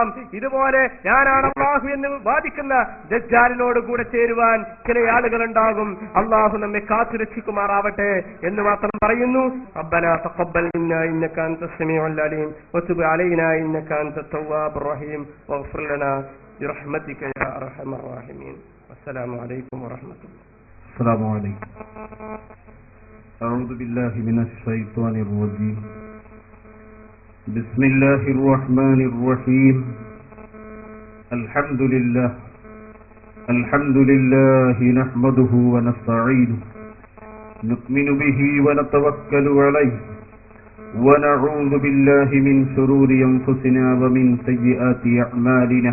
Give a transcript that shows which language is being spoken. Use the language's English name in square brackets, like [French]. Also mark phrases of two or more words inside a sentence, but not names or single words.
[Malayalam] ഇതുപോലെ ഞാനാണ് അള്ളാഹു എന്ന് വാദിക്കുന്ന ദജ്ജാലിനോട് കൂടെ ചേരുവാൻ ചില ആളുകൾ ഉണ്ടാകും. അള്ളാഹു നമ്മെ കാത്തുരക്ഷിക്കുമാറാവട്ടെ എന്ന് മാത്രം പറയുന്നു. [Arabic] ربنا تقبل منا إنك أنت السميع العليم وتب علينا إنك أنت التواب الرحيم واغفر لنا برحمتك يا أرحم الراحمين. السلام عليكم ورحمة الله. السلام عليكم. أعوذ بالله من الشيطان الرجيم. بسم الله الرحمن الرحيم. الحمد لله نحمده ونستعينه نؤمن به ونتوكل عليه ونعوذ بالله من شرور أنفسنا ومن سيئات أعمالنا.